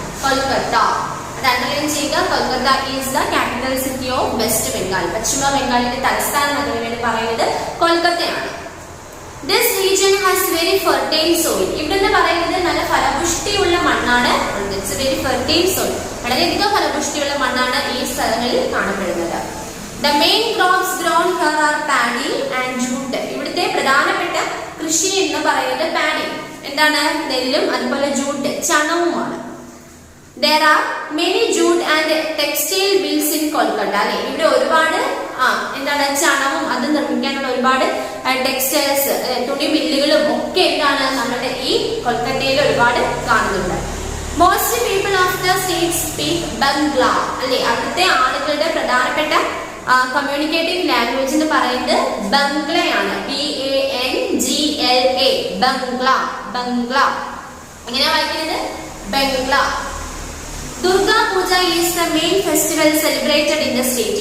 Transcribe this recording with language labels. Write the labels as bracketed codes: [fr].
[ml] Kolkata underline ചെയ്യുക. [en] Kolkata is the capital city of West Bengal. [ml] പശ്ചിമ ബംഗാളിന്റെ തലസ്ഥാന നഗരം എന്ന് പറയുന്നത് കൊൽക്കത്തയാണ്. [en] This region has very fertile soil. [ml] ഇവിടെ പറയുന്നത് നല്ല ഫലപുഷ്ടിയുള്ള മണ്ണാണ്. [en] It's very fertile soil. [ml] വളരെയധികം ഫലപുഷ്ടിയുള്ള മണ്ണാണ് ഈ സ്ഥലങ്ങളിൽ കാണപ്പെടുന്നത്. [en] The main crops grown here are paddy and jute. [ml] ഇവിടുത്തെ പ്രധാനപ്പെട്ട കൃഷി എന്ന് പറയുന്നത് പാഡി, എന്താണ്, നെല്ലും അതുപോലെ jute ചണവുമാണ്. [en] There are many jute and textile mills in Kolkata. [ml] അല്ലെ, ഇവിടെ ഒരുപാട് എന്താണ് ചണവും അത് നിർമ്മിക്കാനുള്ള ഒരുപാട് ടെക്സ്റ്റൈൽസ് തുണി മില്ലുകളും ഒക്കെ എന്താണ് നമ്മുടെ ഈ കൊൽക്കത്തയിൽ ഒരുപാട് കാണുന്നുണ്ട്. [en] Most people of the state speak Bangla. [ml] അല്ലെ, അവിടുത്തെ ആളുകളുടെ പ്രധാനപ്പെട്ട കമ്മ്യൂണിക്കേറ്റിംഗ് ലാംഗ്വേജ് എന്ന് പറയുന്നത് ബംഗ്ലയാണ്. BANGLA ബംഗ്ല. ബംഗ്ല എങ്ങനെയാ വായിക്കുന്നത്? ബംഗ്ല. [en] Durga Puja is the main festival celebrated in the state.